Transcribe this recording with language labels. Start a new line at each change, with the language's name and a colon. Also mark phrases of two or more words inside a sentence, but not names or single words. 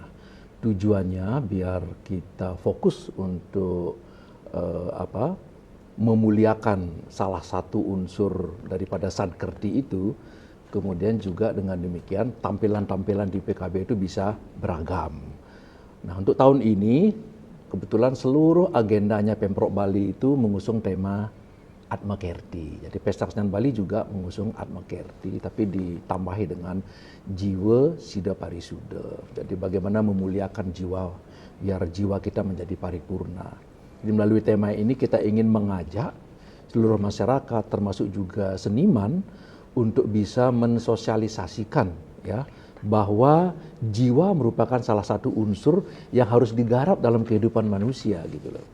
Indonesian: Tujuannya biar kita fokus untuk memuliakan salah satu unsur daripada Sankerti itu, kemudian juga dengan demikian tampilan-tampilan di PKB itu bisa beragam. Nah, untuk tahun ini kebetulan seluruh agendanya Pemprov Bali itu mengusung tema Atma Kerti. Jadi Pesta Kesenian Bali juga mengusung Atma Kerti, tapi ditambahi dengan Jiwa Sida Parisuda. Jadi bagaimana memuliakan jiwa, biar jiwa kita menjadi paripurna. Jadi melalui tema ini kita ingin mengajak seluruh masyarakat, termasuk juga seniman, untuk bisa mensosialisasikan ya bahwa jiwa merupakan salah satu unsur yang harus digarap dalam kehidupan manusia gitu loh.